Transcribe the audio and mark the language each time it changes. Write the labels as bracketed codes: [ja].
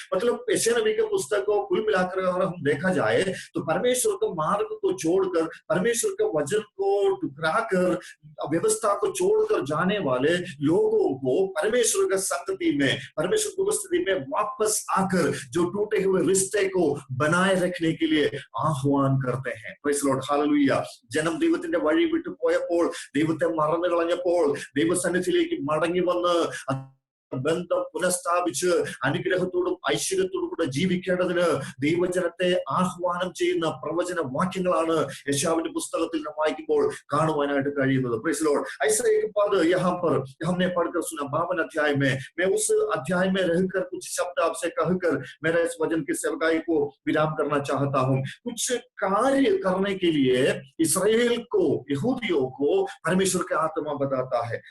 [hi] मतलब यशायाह नबी के पुस्तक को कुल मिलाकर अगर हम देखा जाए तो परमेश्वर के मार्ग को छोड़कर, परमेश्वर के वचन को टुकराकर, व्यवस्था को छोड़कर जाने वाले लोगों को परमेश्वर के संगति में, परमेश्वर की उपस्थिति में वापस आकर जो टूटे हुए रिश्ते को बनाए रखने के लिए आह्वान करते हैं। [en] Praise Lord, hallelujah. [ml] ജനം ദൈവത്തിന്റെ വഴി വിട്ടു പോയപ്പോൾ, ദൈവത്തെ മറന്നു കളഞ്ഞപ്പോൾ, ദൈവസന്നിധിയിലേക്ക് മടങ്ങി വന്ന് ബന്ധം പുനഃസ്ഥാപിച്ച് അനുഗ്രഹത്തോടും ഐശ്വര്യത്തോടും കൂടെ ജീവിക്കേണ്ടതിന് ദൈവജനത്തെ ആഹ്വാനം ചെയ്യുന്ന പ്രവചന വാക്യങ്ങളാണ് യശാവിന്റെ പുസ്തകത്തിൽ നാം വായിക്കുമ്പോൾ കാണുവാനായിട്ട് കഴിയുന്നത്। [en] Praise Lord. [hi] ऐसे एक पद यहाँ पर हमने पढ़कर सुना 52 अध्याय में। मैं उस अध्याय में रहकर कुछ शब्द आपसे कहकर मेरा इस वचन की सेवकाई को विराम करना चाहता हूँ। कुछ कार्य करने के लिए इसराइल को, यहूदियों को परमेश्वर के आत्मा बताता है।